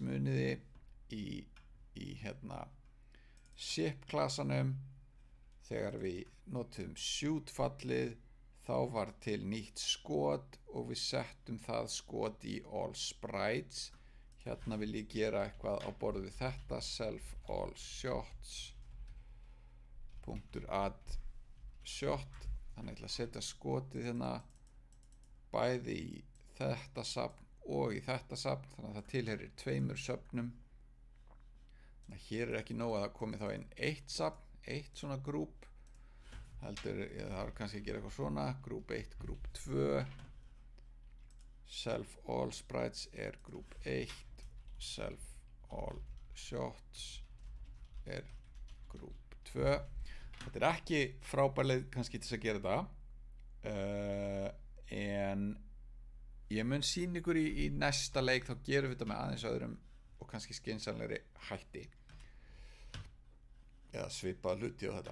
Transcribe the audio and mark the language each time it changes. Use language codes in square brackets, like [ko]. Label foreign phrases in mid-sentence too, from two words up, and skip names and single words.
[is] Muniði í hérna ship klasanum, þegar við notum shoot fallið, þá var til nýtt skot og við settum það skot í [en] all sprites. [is] Hérna vil ég gera eitthvað á borð við þetta, [en] self all shots .add shot. [is] Þannig ég ætla að setja skotið hérna bæði í þetta safn og í þetta safn, þannig að það tilheyrir 2 söfnum. Þannig að hér er ekki nóg að það komi þá inn 1 safn, 1 svona grúp, heldur ég þarf kannski að gera eitthvað svona, grúp 1, grúp 2, [en] self all sprites [is] er grúp 1, [en] self all shots [is] er grúp 2. Þetta er ekki frábærleið kannski til að gera þetta, en ég mun sýna ykkur í næsta leik, þá gerum við þetta með aðeins öðrum og kannski skynsamlegri hætti, eða svipað hluti á þetta.